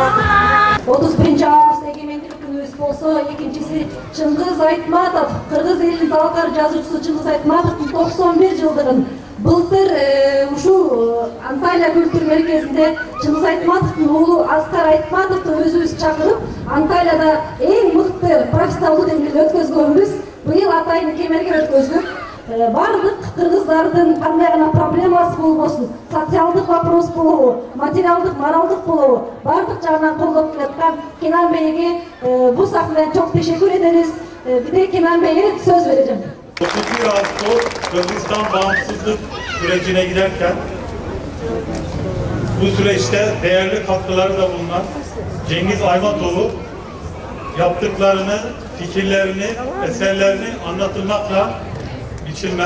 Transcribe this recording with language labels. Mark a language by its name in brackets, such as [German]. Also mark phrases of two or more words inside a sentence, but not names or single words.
[Kyrgyz] 31 август эгемендүүлүк күнүбүз болсо, экинчиси Чыңгыз Айтматов, кыргыз элинин залкар жазуучусу Чыңгыз Айтматовдун 91 жылдыгын былтыр ушул Анталия kültür мерkezинде Чыңгыз Айтматовдун уулу Аскар Айтматовду өзүбүз чакырып, Анталияда эң мыкты профессионалдуу деңгээлде өткөзгөнбүз. Быйыл атайын Кемерге өткөздүк. Бардык кыргыздардын кандай гана проблемасы болбосун, социалдык вопрос болобу, материалдык, моралдык болобу, бардык жагынан колдоп келаткан Кенан Бейге бул сахнадан [Turkish] çok teşekkür ederiz. Bir de Kenan Bey'e söz vereceğim. 31 Ağustos Kırgızistan bağımsızlık sürecine giderken bu süreçte değerli katkıları da bulunan Cengiz Ayvatov'u yaptıklarını, fikirlerini, eserlerini anlatılmakla biçilmez.